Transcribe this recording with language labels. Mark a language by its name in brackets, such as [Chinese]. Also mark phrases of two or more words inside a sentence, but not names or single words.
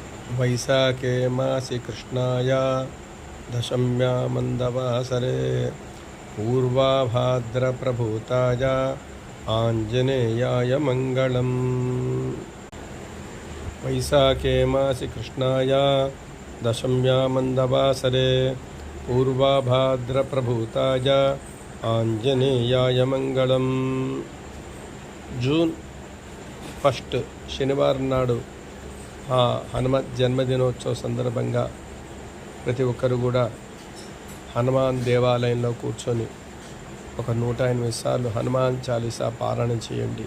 [Sanskrit] वैशाखे मासि कृष्णाय दशम्या मन्दवासरे पूर्वाभाद्रप्रभूताय आञ्जनेयाय मङ्गलम्। वैशाखे मासि कृष्णाय दशम्या मन्दवासरे पूर्वाभाद्रप्रभूताय आञ्जनेयाय मङ्गलम्। [Telugu] జూన్ 1 శనివారం నాడు హనుమత్ జన్మదినోత్సవ సందర్భంగా ప్రతి ఒక్కరు కూడా హనుమాన్ దేవాలయంలో కూర్చొని ఒక 108 సార్లు హనుమాన్ చాలీసా పారాయణ చేయండి.